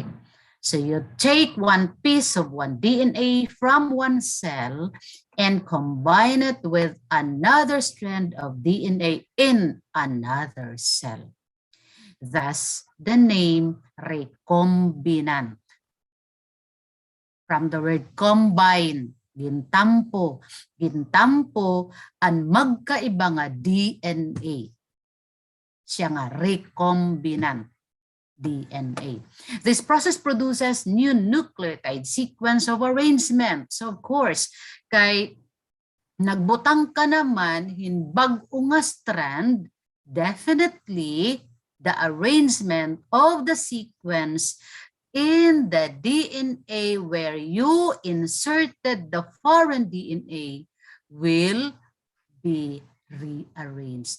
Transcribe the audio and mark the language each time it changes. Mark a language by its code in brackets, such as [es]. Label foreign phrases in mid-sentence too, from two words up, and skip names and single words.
[en] So you take one piece of one DNA from one cell and combine it with another strand of DNA in another cell. Thus, the name recombinant. From the word combine, [hil] gintampo ang magkaiba nga DNA. Siya nga [en] recombinant DNA. This process produces new nucleotide sequence of arrangement. So of course, [hil] kay nagbutang ka naman hinbag-o nga strand, [en] definitely the arrangement of the sequence in the DNA where you inserted the foreign DNA will be rearranged.